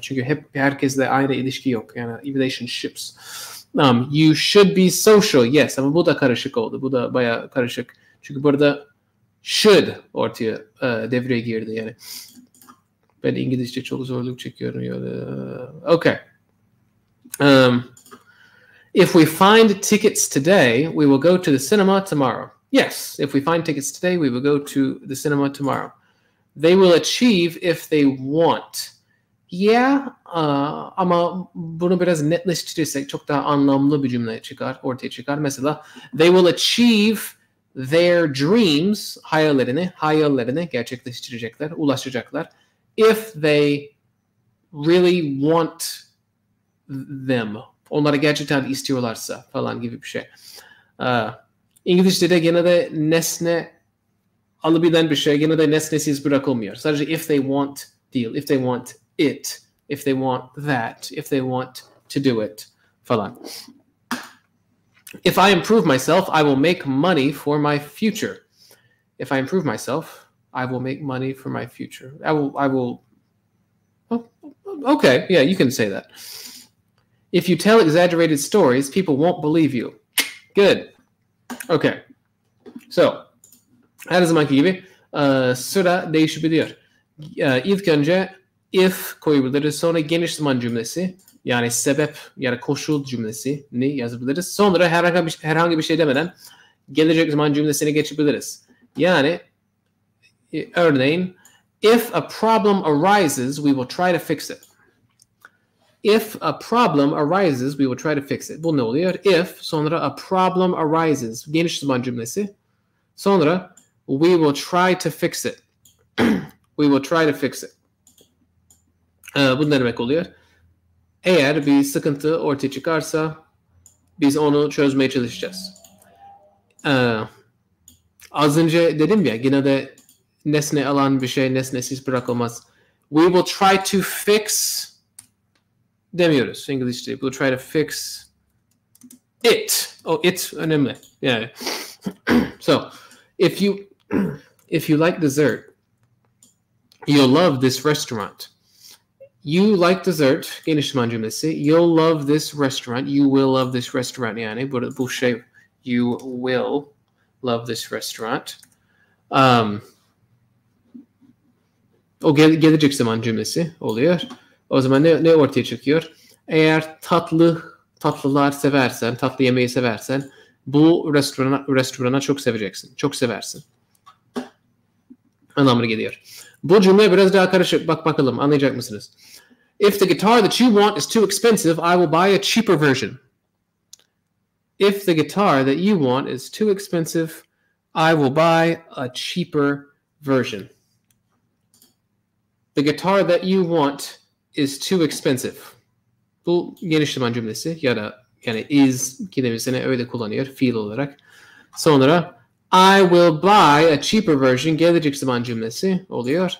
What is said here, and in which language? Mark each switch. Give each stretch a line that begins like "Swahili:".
Turkish: Çünkü hep herkesle aynı ilişki yok. Yani
English: relationships.
Turkish: You should be social. Yes, ama bu da karışık oldu. Bu da bayağı karışık. Çünkü burada should ortaya devreye girdi yani. Ben İngilizce çok zorluk çekiyorum.
English: Okay. If we find tickets today, we will go to the cinema tomorrow. Yes, if we find tickets today, we will go to the cinema tomorrow. They will achieve if they want. Yeah,
Turkish: ama bunu biraz netleştirirsek çok daha anlamlı bir cümle ortaya çıkar. Mesela,
English: they will achieve their dreams,
Turkish: hayallerini gerçekleştirecekler, ulaşacaklar.
English: If they really want them.
Turkish: Onları gerçekten istiyorlarsa falan gibi bir şey. İngilizce'de gene de nesne alabilen bir şey gene de nesnesiz bırakılmıyor. Sadece
English: if they want
Turkish: değil.
English: If they want it. If they want that. If they want to do it
Turkish: falan.
English: If I improve myself, I will make money for my future. If I improve myself, I will make money for my future. I will. Oh, okay, yeah, you can say that. If you tell exaggerated stories, people won't believe you. Good. Okay. So,
Turkish: her zamanki gibi sıra değişebiliyor. İlk önce if koyabiliriz. Sonra geniş zaman cümlesi. Yani sebep ya da koşul cümlesini yazabiliriz. Sonra herhangi bir şey demeden gelecek zaman cümlesine geçebiliriz. Yani örneğin
English: if a problem arises, we will try to fix it. If a problem arises, we will try to fix it.
Turkish: Bu ne oluyor?
English: If,
Turkish: sonra
English: a problem arises.
Turkish: Geniş zaman cümlesi.
English: Sonra we will try to fix it. We will try to fix it.
Turkish: Bu ne demek oluyor? Eğer bir sıkıntı ortaya çıkarsa biz onu çözmeye çalışacağız. Az önce dedim ya yine de nesne alan bir şey nesnesiz bırakılmaz.
English: We will try to fix
Turkish: demiyoruz İngilizce.
English: We'll try to fix it.
Turkish: Oh, it önemli. Yani.
English: So, if you like dessert, you'll love this restaurant. You like dessert,
Turkish: geniş zaman cümlesi.
English: You'll love this restaurant.
Turkish: You will love this restaurant. Yani bu şey, you will love this restaurant. O gelecek zaman cümlesi oluyor. O zaman ne ortaya çıkıyor? Eğer tatlılar seversen, tatlı yemeği seversen bu restorana çok seveceksin. Çok seversin. Anlamına geliyor. Bu cümle biraz daha karışık. Bakalım anlayacak mısınız?
English: If the guitar that you want is too expensive, I will buy a cheaper version. If the guitar that you want is too expensive, I will buy a cheaper version. The guitar that you want is too expensive.
Turkish: Bu geniş zaman cümlesi ya da yani
English: is
Turkish: kelimesini öyle kullanıyor fiil olarak. Sonra
English: I will buy a cheaper version
Turkish: gelecek zaman cümlesi oluyor.